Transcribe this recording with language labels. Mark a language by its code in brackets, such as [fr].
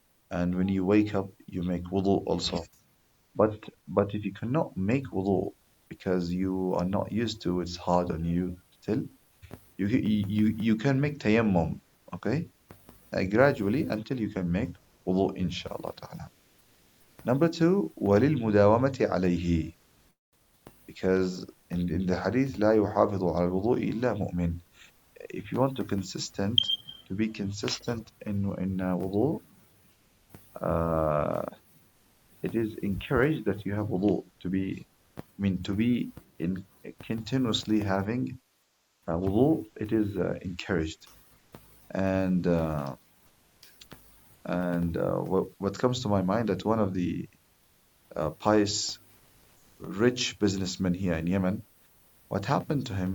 [en] And when you wake up, you make wudu also. But if you cannot make wudu because you are not used to, it's hard on you still. You can make tayammum, okay? Gradually until you can make wudu, inshallah ta'ala. Number two, [ar] وَلِلْمُدَاوَمَةِ عَلَيْهِ. [en] Because in the hadith, [ar] لا يحافظ على الوضوء إلا مؤمن. [en] If you want to be consistent in wudu, it is encouraged that you have wudu to be in continuously having wudu. It is encouraged, and what comes to my mind that one of the pious rich businessmen here in Yemen, what happened to him?